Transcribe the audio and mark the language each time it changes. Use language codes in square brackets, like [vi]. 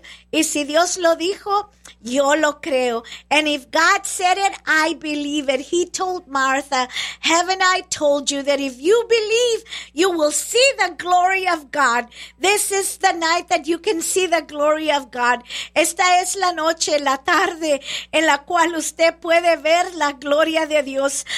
[es] Y si Dios lo dijo, yo lo creo. [en] And if God said it, I believe it. He told Martha, haven't I told you that if you believe, you will see the glory of God. This is the night that you can see the glory of God. [es] Esta es la noche, la tarde, en la cual usted puede ver la gloria de Dios.